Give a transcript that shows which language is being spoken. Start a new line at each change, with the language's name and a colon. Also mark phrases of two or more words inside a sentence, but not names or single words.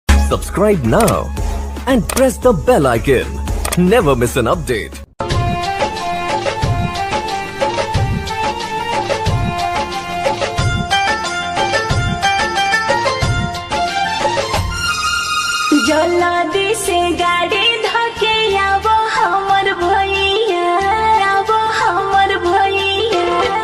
English: Subscribe now and press the bell icon. Never miss an update.
Chhattisgarhi: जल्दी से गाड़ी धके आवो हमर भैया, आवो हमर भैया।